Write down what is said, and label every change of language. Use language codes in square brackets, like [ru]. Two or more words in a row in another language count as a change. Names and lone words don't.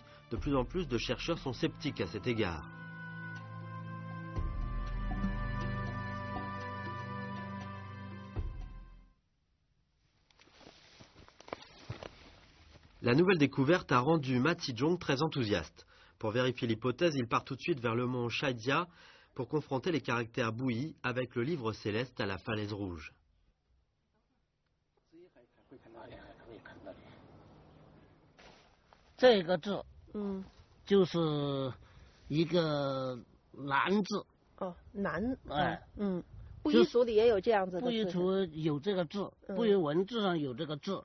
[fr] De plus en plus de chercheurs sont sceptiques à cet égard. La nouvelle découverte a rendu Ma Zizhong très enthousiaste. Pour vérifier l'hypothèse, il part tout de suite vers le mont Shaijia pour confronter les caractères bouillis avec le livre céleste à la Falaise Rouge. [zh] 这个字，就是一个南字。哦，南，哎，布依族里也有这样子的字。布依族有这个字，布依文字上有这个字。